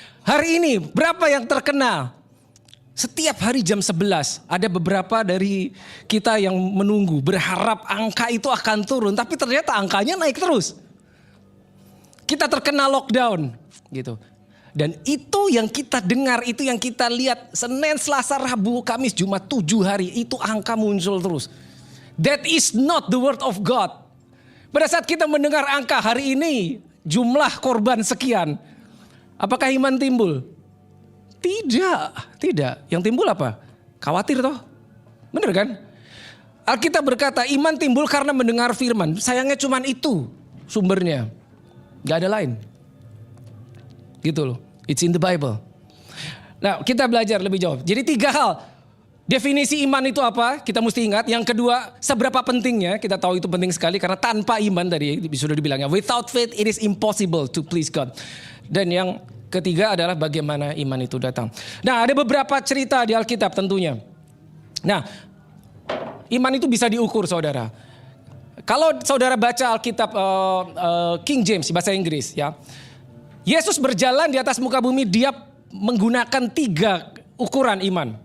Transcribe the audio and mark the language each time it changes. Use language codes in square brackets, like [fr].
[id] Hari ini berapa yang terkena? Setiap hari jam 11 ada beberapa dari kita yang menunggu. Berharap angka itu akan turun. Tapi ternyata angkanya naik terus. Kita terkena lockdown. Gitu. Dan itu yang kita dengar, itu yang kita lihat. Senin, Selasa, Rabu, Kamis, Jumat 7 hari. Itu angka muncul terus. [en] That is not the word of God. [id] Pada saat kita mendengar angka hari ini, jumlah korban sekian. Apakah iman timbul? Tidak. Yang timbul apa? Khawatir toh? Bener kan? Alkitab berkata iman timbul karena mendengar firman. Sayangnya cuman itu sumbernya. Gak ada lain. Gitu loh. [en] It's in the Bible. [id] Nah, kita belajar lebih jauh. Jadi 3 hal. Definisi iman itu apa? Kita mesti ingat. Yang kedua, seberapa pentingnya? Kita tahu itu penting sekali karena tanpa iman tadi sudah dibilangnya. [en] Without faith it is impossible to please God. [id] Dan yang ketiga adalah bagaimana iman itu datang. Nah, ada beberapa cerita di Alkitab tentunya. Nah, iman itu bisa diukur saudara. Kalau saudara baca Alkitab King James bahasa Inggris ya. Yesus berjalan di atas muka bumi, dia menggunakan 3 ukuran iman.